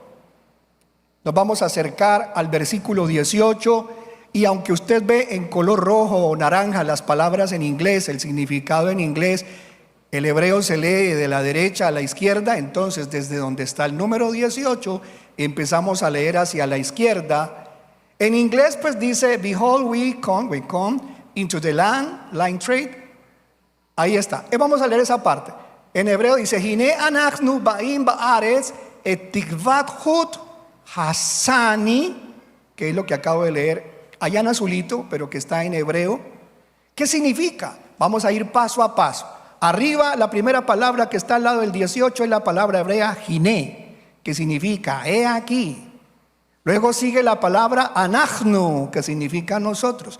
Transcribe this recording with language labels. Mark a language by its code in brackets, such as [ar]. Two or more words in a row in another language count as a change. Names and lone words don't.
[es] Nos vamos a acercar al versículo 18 y aunque usted ve en color rojo o naranja las palabras en inglés, el significado en inglés, el hebreo se lee de la derecha a la izquierda. Entonces, desde donde está el número 18, empezamos a leer hacia la izquierda. En inglés pues dice, [en] behold, we come into the land, line trade. [es] Ahí está. Vamos a leer esa parte. En hebreo dice, [he] הנה אנחנו באים בארץ את תקות חוט השני, [es] que es lo que acabo de leer allá en azulito, pero que está en hebreo. ¿Qué significa? Vamos a ir paso a paso. Arriba, la primera palabra que está al lado del 18 es la palabra hebrea Hine, que significa he aquí. Luego sigue la palabra anachnu, que significa nosotros.